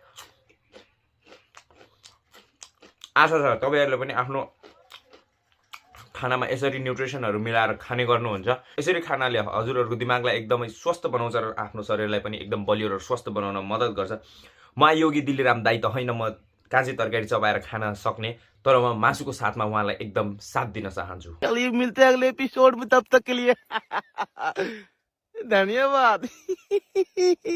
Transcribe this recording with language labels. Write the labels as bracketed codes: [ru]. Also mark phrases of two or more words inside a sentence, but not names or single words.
[ne] आशा छ तपाईहरुले पनि आफ्नो खानामा यसरी न्युट्रिसनहरु मिलाएर खाने गर्नुहुन्छ। यसरी खानाले हजुरहरुको दिमागलाई एकदमै स्वस्थ बनाउँछ र आफ्नो शरीरलाई पनि एकदम बलियो र स्वस्थ बनाउन मद्दत गर्छ। म योगी दिल्लीराम दाई त होइन, म काँची तरकारी चबाएर खान सक्ने, तर म मासुको साथमा उहाँलाई एकदम साथ दिन चाहन्छु। [hi] चलिए मिलते हैं अगले एपिसोड में, तब तक के लिए धन्यवाद।